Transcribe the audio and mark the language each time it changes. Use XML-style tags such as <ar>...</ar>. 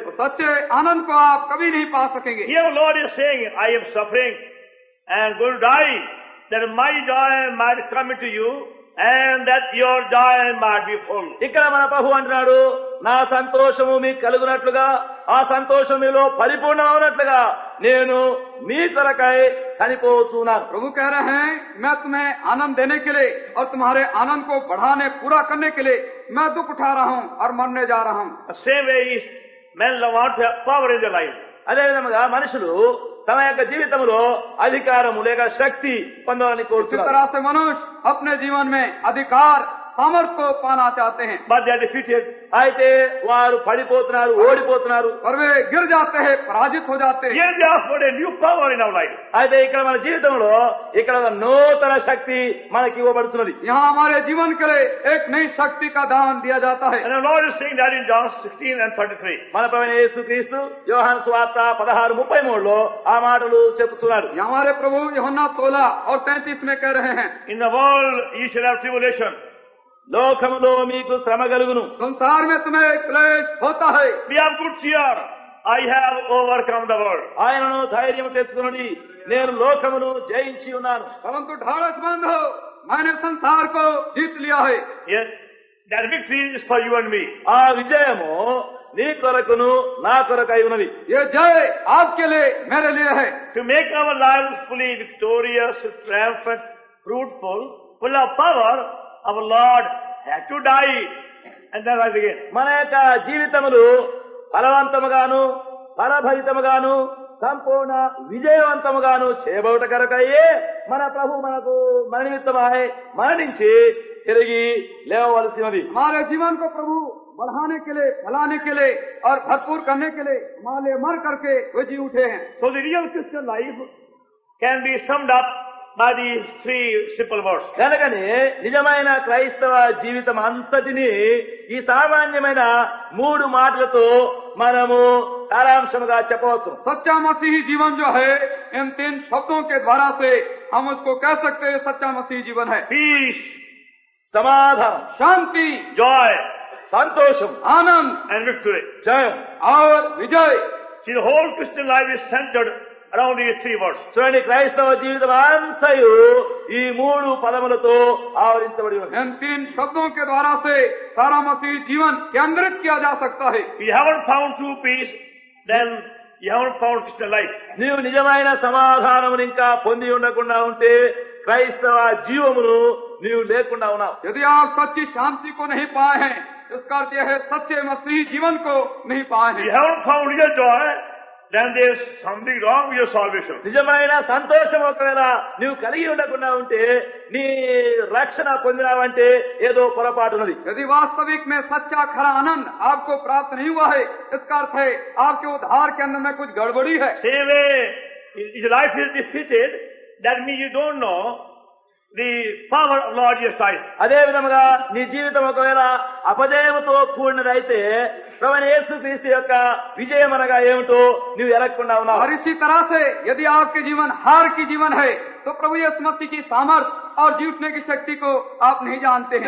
<hi>तो सच्चे आनंद को आप कभी नहीं पा सकेंगे.</hi> <en>Here the Lord is saying, I am suffering and going to die, that my joy might come into you, and that your joy might be full.</en> <te>ఇక్కడ మన ప్రభు అంటున్నాడు, నా సంతోషము మీకు కలుగునట్లుగా, ఆ సంతోషం మీలో పరిపూర్ణమవునట్లుగా నేను మీ కొరకై చనిపోతున్నాను.</te> <hi>प्रभु कह रहे हैं, मैं तुम्हें आनंद देने के लिए और तुम्हारे आनंद को बढ़ाने पूरा करने के लिए मैं दुख उठा रहा हूँ और मरने जा रहा हूँ.</hi> <en>The same way is men want to have power in their life.</en> <te>అదే విధముగా మనుషులు తమ యొక్క జీవితంలో అధికారము లేక శక్తి పొందాలని</te> <hi>इसी</hi> <te>కోరుతున్నారు.</te> <hi>तरह से मनुष्य अपने जीवन में अधिकार सामर्थ्य को पाना चाहते हैं,</hi> <en>But they are defeated.</en> <te>అయితే వారు పడిపోతున్నారు, ఓడిపోతున్నారు.</te> <hi>और वे गिर जाते हैं, पराजित हो जाते हैं.</hi> <en>Here they are for a new power in our life.</en> <te>అయితే ఇక్కడ మన జీవితంలో ఇక్కడ ఒక నూతన శక్తి మనకి ఇవ్వబడుతున్నది.</te> <hi>यहाँ हमारे जीवन के लिए एक नई शक्ति का दान दिया जाता है.</hi> <en>And the Lord is saying that in John 16:33.</en> <te>మన ప్రభువైన యేసుక్రీస్తు యోహాను సువార్త 16:33 ఆ మాటలు చెప్పుతున్నారు.</te> <hi>यहाँ हमारे प्रभु यूहन्ना 16 और 33 में कह रहे हैं,</hi> <en>In the world ye shall have tribulation.</en> <te>లోకములో మీకు శ్రమ కలుగును,</te> <hi>संसार में तुम्हें क्लेश होता है,</hi> <en>Be of good cheer. I have overcome the world.</en> <te>ఆయనను ధైర్యం తెచ్చుకుని నేను లోకమును జయించి ఉన్నాను.</te> <hi>परंतु ढाढ़स बंद हो, मैंने संसार को जीत लिया है.</hi> <en>Yes, that victory is for you and me.</en> <te>ఆ విజయము నీ కొరకును నా కొరకై ఉన్నది.</te> <hi>ये जय आपके लिए मेरे लिए है.</hi> <en>To make our lives fully victorious, triumphant, fruitful, full of power, our Lord had to die and then rise again.</en> <te>మన యొక్క జీవితములు ఫలవంతముగాను ఫలభరితముగాను సంపూర్ణ విజయవంతముగాను చేయబోట కరకయ్యే మన ప్రభు మనకు మన నిమిత్తమై మరణించి తిరిగి లేవవలసినది.</te> <hi>हमारे जीवन को प्रभु बढ़ाने के लिए, फैलाने के लिए और भरपूर करने के लिए हमारे लिए मर करके वे जी उठे हैं.</hi> <en>So the real Christian life can be summed up by these three simple words.</en> <te>కనుకనే నిజమైన క్రైస్తవ జీవితం అంతటిని ఈ సామాన్యమైన 3 మాటలతో మనము సారాంశముగా చెప్పవచ్చు.</te> <hi>सच्चा मसीही जीवन जो है, इन 3 शब्दों के द्वारा से हम उसको कह सकते हैं सच्चा मसीही जीवन है.</hi> <en>Peace,</en> <te>సమాధానం,</te> <hi>शांति,</hi> <en>joy,</en> <te>సంతోషం,</te> <hi>आनंद</hi> <en>and victory.</en> <te>జయం.</te> <hi>और विजय.</hi> <en>See, the whole Christian life is centered around these three words.</en> <te>చూడండి, క్రైస్తవ జీవితం అంతయు ఈ 3 పదములతో ఆవరించబడి ఉంది.</te> <hi>इन 3 शब्दों के द्वारा से सारा मसीही जीवन केंद्रित किया जा सकता है.</hi> <en>We haven't found true peace then you haven't found Christian life.</en> <te>నీవు నిజమైన సమాధానమును ఇంకా పొంది ఉండకుండా ఉంటే క్రైస్తవ జీవమును నీవు లేకుండా ఉన్నావు.</te> <hi>यदि आप सच्ची शांति को नहीं पाए हैं, इसका अर्थ यह है सच्चे मसीही जीवन को नहीं पाए</hi> <en>You</en> <hi>हैं.</hi> <en>haven't found real joy, then there's something wrong with your salvation.</en> <te>నిజమైన సంతోషం ఒకవేళ నీవు కలిగి ఉండకుండా ఉంటే నీ రక్షణ పొందినావంటే ఏదో పొరపాటున్నది.</te> <hi>यदि वास्तविक में सच्चा खरा आनंद आपको प्राप्त नहीं हुआ है, इसका अर्थ है आपके उद्धार के अंदर में कुछ गड़बड़ी है.</hi> <en>Same way, if your life is defeated, that means you don't know the power of Lord Jesus Christ.</en> <te>అదే విధముగా నీ జీవితం ఒకవేళ అపజయముతో కూడినదైతే ప్రభువైన యేసుక్రీస్తు యొక్క విజయం అనగా ఏమిటో నీవు ఎరగకుండా ఉన్నావు.</te> <hi>और इसी तरह से यदि आपके जीवन हार की जीवन है, तो प्रभु यीशु मसीह की सामर्थ और जीतने की शक्ति को आप नहीं जानते हैं.</hi>